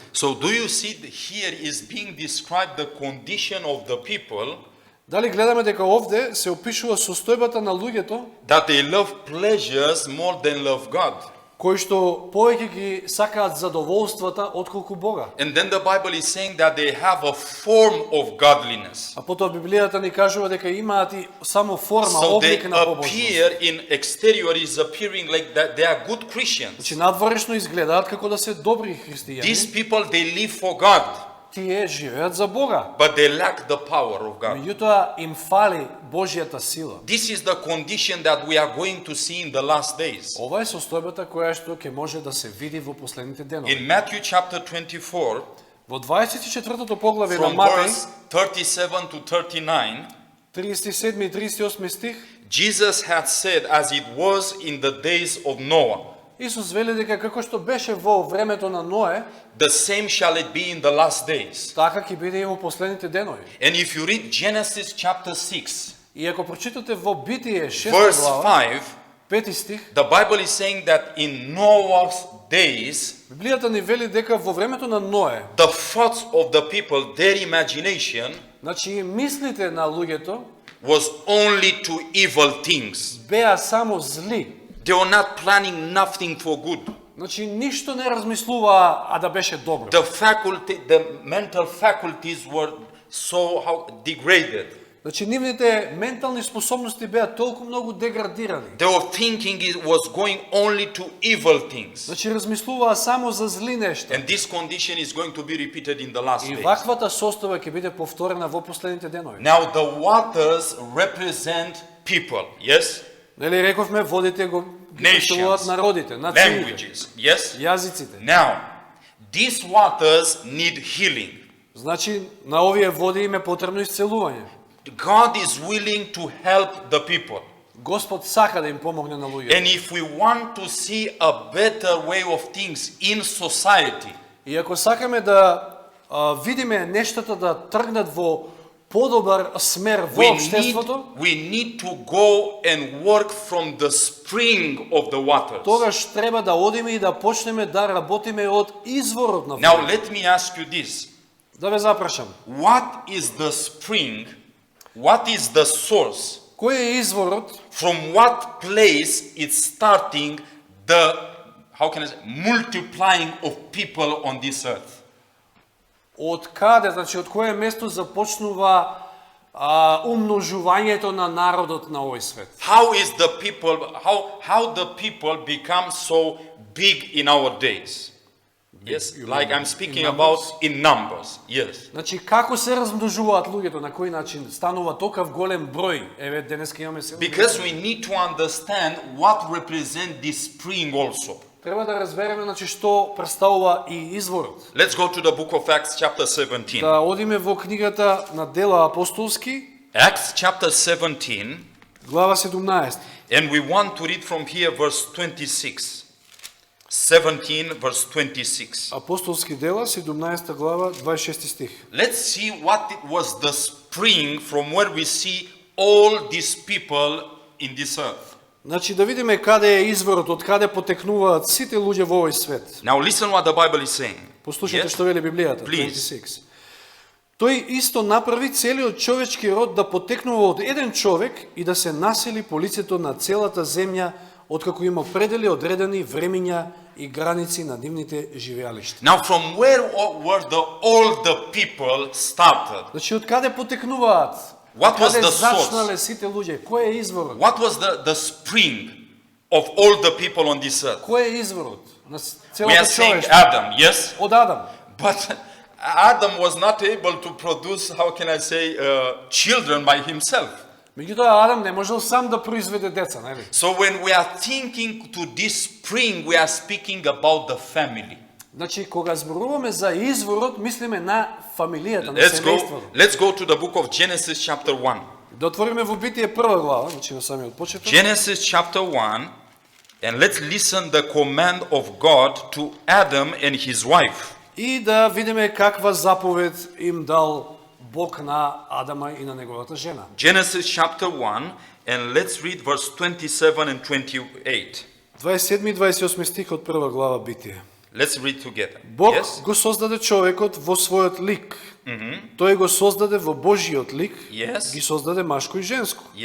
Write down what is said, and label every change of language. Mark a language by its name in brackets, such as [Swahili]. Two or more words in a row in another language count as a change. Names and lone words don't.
[English] So do you see that here is being described the condition of the people [Macedonian] Дали гледаме дека овде се опишува состојбата на луѓето, [English] that they love pleasures more than love God? [Macedonian] кои што повеќе ги сакаат задоволствата отколку Бога. [English] And then the Bible is saying that they have a form of godliness. [Macedonian] А потоа Библијата ни кажува дека имаат и само форма, [English] So they [Macedonian] облик на побожност. [English] appear in exterior is appearing like that they are good Christians. [Macedonian] Значи надворешно изгледаат како да се добри [English] These [Macedonian] христијани. [English] people, they live for God, [Macedonian] Тие живеат за Бога. [English] but they lack the power of God. [Macedonian] Меѓутоа им фали Божјата сила. [English] This is the condition that we are going to see in the last days. [Macedonian] Ова е состојбата која што ќе може да се види во последните денови. [English] In Matthew chapter 24, [Macedonian] Во 24-тото поглавје на [English] from [Macedonian] Матеј, [English] verse 37 to 39, [Macedonian] 37 и 38 стих, [English] Jesus had said, as it was in the days of Noah, [Macedonian] Исус вели дека како што беше во времето на Ное, [English] the same shall it be in the last days. [Macedonian] така ќе биде и во последните денови. [English] And if you read Genesis chapter 6, [Macedonian] И ако прочитате во Битие 6 [English] verse [Macedonian] глава, 5, 5 стих, [English] the Bible is saying that in Noah's days, [Macedonian] Библијата ни вели дека во времето на Ное, [English] the thoughts of the people, their imagination, [Macedonian] значи мислите на луѓето [English] was only to evil things. [Macedonian] беа само зли. [English] They were not planning nothing for good. [Macedonian] Значи ништо не размислуваа, а да беше добро. [English] The mental faculties were so degraded. [Macedonian] Значи нивните ментални способности беа толку многу деградирани. [English] They were thinking it was going only to evil things. [Macedonian] Значи размислуваа само за зли нешта. [English] And this condition is going to be repeated in the last [Macedonian] И [English] days. [Macedonian] ваквата состојба ќе биде повторена во последните денови. [English] Now the waters represent people, yes? [Macedonian] Нели рековме водите го представуваат народите, нациите, [English] Languages, yes? [Macedonian] јазиците. [English] Now, these waters need healing. [Macedonian] Значи на овие води им е потребно исцелување. [English] God is willing to help the people. [Macedonian] Господ сака да им помогне на луѓето. [English] And if we want to see a better way of things in society, [Macedonian] И ако сакаме да видиме нештата да тргнат во подобар смер во општеството, [English] we need to go and work from the spring of the waters. [Macedonian] тогаш треба да одиме и да почнеме да работиме од изворот на [English] Now [Macedonian] водите. [English] let me ask you this. [Macedonian] Да ве запрашам. [English] What is the spring? What is the source? [Macedonian] Кој е изворот? [English] From what place it's starting the, how can I say, multiplying of people on this earth? [Macedonian] Од каде, значи од кое место започнува умножувањето на народот на овој свет? [English] How is the people, how the people become so big in our days? Yes, You like mean I'm speaking in about numbers? in numbers, yes. [Macedonian] Значи како се размножуваат луѓето, на кој начин станува токав голем број? Еве денеска имаме 7 [English] Because we need to understand what represent this spring also. [Macedonian] Треба да разбереме значи што представува и изворот. [English] Let's go to the book of Acts chapter 17. [Macedonian] Да одиме во книгата на Дела апостолски, [English] Acts chapter 17, [Macedonian] глава 17. [English] and we want to read from here verse 26. 17 verse 26. [Macedonian] Апостолски дела 17 глава 26 стих. [English] Let's see what it was the spring from where we see all these people in this earth. [Macedonian] Значи да видиме каде е изворот, од каде потекнуваат сите луѓе во овој свет. [English] Now listen what the Bible is saying. [Macedonian] Послушайте [English] Yes? [Macedonian] што вели Библијата, [English] Please. 26. [Macedonian] Тој исто направи целиот човечки род да потекнува од еден човек и да се насели по лицето на целата земја, откако има предели одредени времиња и граници на нивните живеалишта. [English] Now from where were all the people started? [Macedonian] Значи од каде потекнуваат? [English] What was [Macedonian] Каде [English] the source? [Macedonian] зачнале сите луѓе? Кој е изворот? [English] What was the spring of all the people on this earth? [Macedonian] Кој е изворот на [English] We are [Macedonian] целото [English] saying [Macedonian] човештво? [English] Adam, yes? [Macedonian] Од Адам. [English] But Adam was not able to produce, how can I say, children by himself. [Macedonian] Меѓутоа Адам не можел сам да произведе деца, нели? [English] So when we are thinking to this spring, we are speaking about the family. [Macedonian] Значи кога зборуваме за изворот, мислиме на фамилијата, на семејството. [English] Let's go to the book of Genesis chapter 1. [Macedonian] Да отвориме во Битие прва глава, значи на самиот почеток. [English] Genesis chapter 1, and let's listen the command of God to Adam and his wife. [Macedonian] И да видиме каква заповед им дал Бог на Адама и на неговата жена. [English] Genesis chapter 1, and let's read verse 27 and 28. [Macedonian] 27 и 28 стих од прва глава Битие. [English] Let's read together. [Macedonian] Бог [English] Yes? [Macedonian] го создаде човекот во својот лик. Тој го создаде во Божиот лик, [English] Yes. [Macedonian] ги создаде машко и женско.